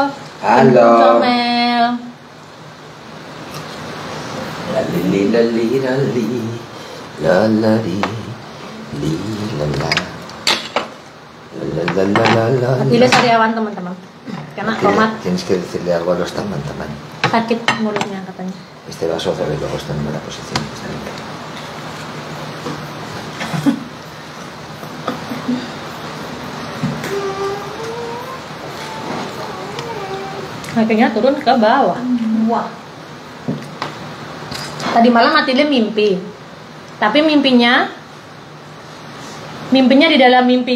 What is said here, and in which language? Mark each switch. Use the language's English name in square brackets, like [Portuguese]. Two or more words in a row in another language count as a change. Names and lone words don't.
[Indonesian] Halo. Comel. Lali lali lali lalari li lala la. Ini sariawan teman-teman. Karena tomat [Spanish] Tienes que decirle algo a los teman-teman. [Indonesian] sakit mulutnya katanya. [Spanish] Este vaso otra vez luego está en buena posición. Está bien. [Indonesian] Akhirnya turun ke bawah. Wah. Tadi malam Matilde mimpi. Tapi mimpinya di dalam mimpi.